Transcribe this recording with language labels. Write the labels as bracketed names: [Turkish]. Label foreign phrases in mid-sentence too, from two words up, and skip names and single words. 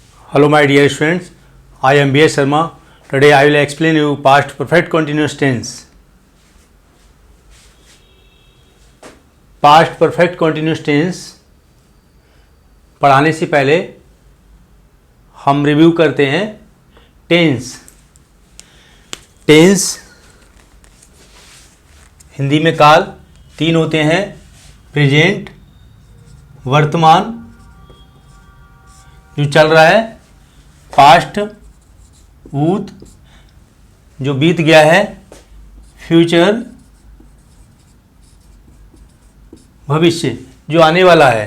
[English] Hello my dear students, I am B.S. Sharma. Today I will explain you past perfect continuous tense. Past perfect continuous tense [Hindi] पढ़ाने से पहले हम रिव्यू करते हैं टेंस। टेंस हिंदी में काल तीन होते हैं, प्रेजेंट, वर्तमान जो चल रहा है, पास्ट भूत जो बीत गया है, फ्यूचर भविष्य जो आने वाला है।